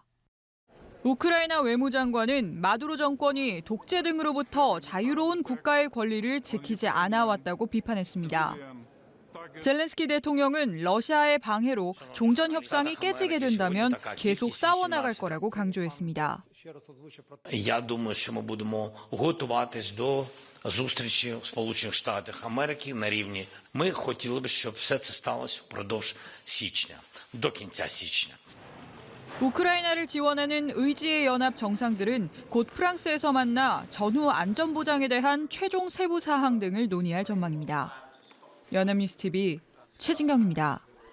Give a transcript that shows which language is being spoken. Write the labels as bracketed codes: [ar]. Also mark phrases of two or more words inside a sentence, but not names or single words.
[ko] 우크라이나 외무장관은 마두로 정권이 독재 등으로부터 자유로운 국가의 권리를 지키지 않아 왔다고 비판했습니다. 젤렌스키 대통령은 러시아의 방해로 종전 협상이 깨지게 된다면 계속 싸워나갈 거라고 강조했습니다. [uk] Я думаю, що ми будемо готуватись до зустрічі в Сполучених Штатах Америки на рівні. Ми хотіли б, щоб все це сталося впродовж січня, до кінця січня. [ko] 우크라이나를 지원하는 의지의 연합 정상들은 곧 프랑스에서 만나 전후 안전 보장에 대한 최종 세부 사항 등을 논의할 전망입니다. 연합뉴스 TV 최진경입니다.